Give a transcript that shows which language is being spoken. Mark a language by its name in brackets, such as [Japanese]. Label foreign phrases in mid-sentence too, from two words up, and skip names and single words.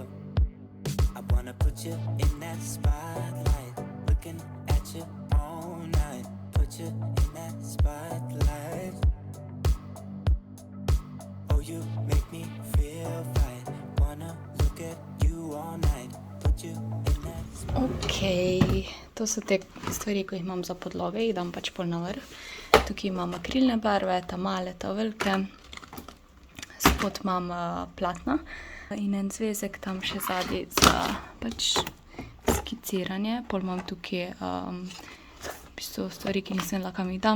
[English] I wanna put you in that spotlight, looking at you all night. Put you in that spotlight. Oh, you make me feel right. Wanna look at you all night. Put you in that spotlight. [Slovenian] Ok, to so te stvari, ko jih imam za podloge, jih dam pač pol na vrh. Tukaj imam akrilne barve, ta male, ta velike. Spod imam platna in en zvezek tam še zadnji za pač skiciranje. Pol imam tukaj v bistvu stvari, ki nisem vedela, kam jih dam.